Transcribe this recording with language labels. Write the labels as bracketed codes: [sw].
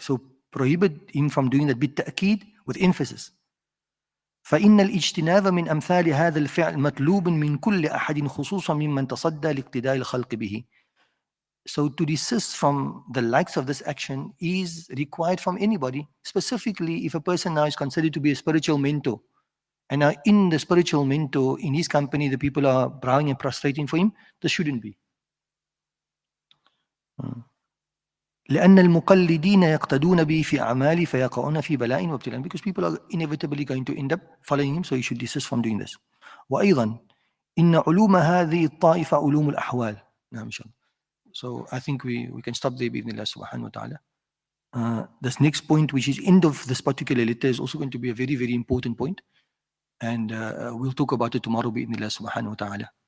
[en] So prohibit him from doing that [ar] بالتأكيد, [en] with emphasis. [ar] فإن الاجتناب من أمثال هذا الفعل مطلوب من كل أحد خصوصا ممن تصدى لاقتداء الخلق به. [en] So to desist from the likes of this action is required from anybody, specifically if a person now is considered to be a spiritual mentor. And now in the spiritual mentor, in his company, the people are bowing and prostrating for him. This shouldn't be. [ar] لأن المقلدين يقتدون به في أعماله فيقعون في بلاء وابتلاء, [en] because people are inevitably going to end up following him, so you should desist from doing this. [ar] وأيضا إن علوم هذه الطائفة علوم الأحوال. نعم إن شاء الله. [en] So I think we can stop there [ar] بإذن الله سبحانه وتعالى. [en] This next point, which is end of this particular letter, is also going to be a very, very important point, and we'll talk about it tomorrow بإذن الله سبحانه وتعالى.